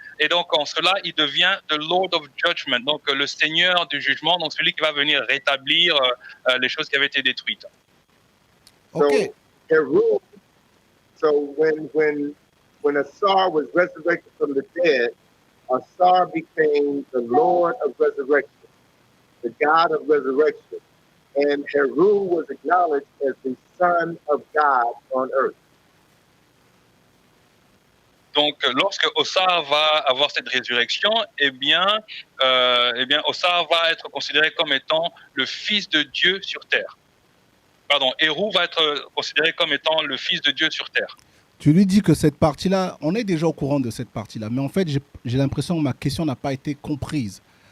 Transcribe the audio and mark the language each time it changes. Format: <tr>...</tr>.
<fr>Et donc, en cela, il devient</fr> <en>the Lord of Judgment,</en> <fr>donc le Seigneur du jugement, donc celui qui va venir rétablir les choses qui avaient été détruites. Ok.</fr> <en>So when Asar was resurrected from the dead, Asar became the Lord of resurrection, the God of resurrection, and Heru was acknowledged as the Son of God on earth.</en> <fr>Donc, lorsque Osar va avoir cette résurrection, eh bien, Osar va être considéré comme étant le Fils de Dieu sur terre. Pardon, Hérou va être considéré comme étant le Fils de Dieu sur terre. Tu lui dis que cette partie-là, on est déjà au courant de cette partie-là, mais en fait, j'ai l'impression que ma question n'a pas été comprise.</fr>